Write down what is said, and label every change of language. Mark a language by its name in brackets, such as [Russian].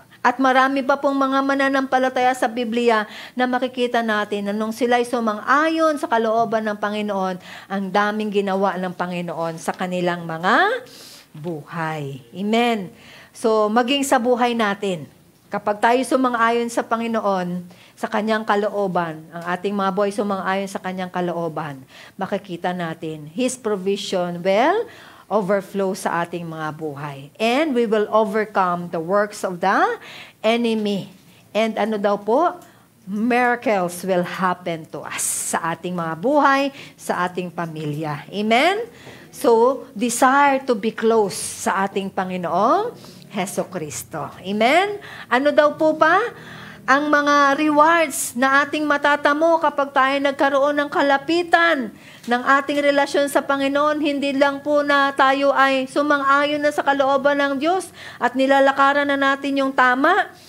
[Filipino] At marami pa pong mga mananampalataya sa Biblia na makikita natin na nung sila'y sumang-ayon sa kalooban ng Panginoon, ang daming ginawa ng Panginoon sa kanilang mga buhay. Amen. So, maging sa buhay natin, kapag tayo sumang-ayon sa Panginoon, sa Kanyang kalooban, ang ating mga boy sumang-ayon sa Kanyang kalooban, makikita natin, His provision will overflow sa ating mga buhay. [English] And we will overcome the works of the enemy. [Filipino] And ano daw po? [English] Miracles will happen to us [Filipino] sa ating mga buhay, sa ating pamilya. Amen? So, [English] desire to be close [Filipino] sa ating Panginoong Hesukristo. Amen? Ano daw po pa? Ang mga rewards na ating matatamo kapag tayo nagkaroon ng kalapitan ng ating relasyon sa Panginoon, hindi lang po na tayo ay sumang-ayon na sa kalooban ng Diyos at nilalakaran na natin yung tama.